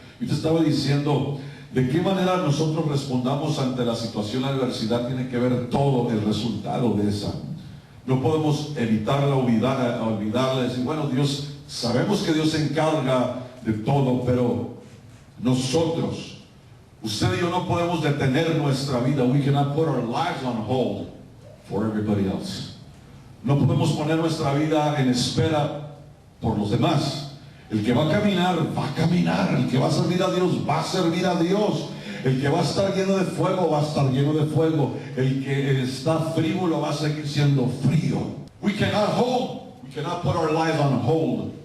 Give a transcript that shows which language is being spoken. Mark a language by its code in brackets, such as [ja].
[es] Y te estaba diciendo, de qué manera nosotros respondamos ante la situación, la adversidad, tiene que ver todo el resultado de esa. No podemos evitarla, olvidarla, decir, bueno, Dios, sabemos que Dios se encarga de todo, pero nosotros, usted y yo no podemos detener nuestra vida. [en] We cannot put our lives on hold for everybody else. [es] No podemos poner nuestra vida en espera por los demás. El que va a caminar, va a caminar. El que va a servir a Dios, va a servir a Dios. El que va a estar lleno de fuego, va a estar lleno de fuego. El que está frívolo va a seguir siendo frío. [en] We cannot put our lives on hold.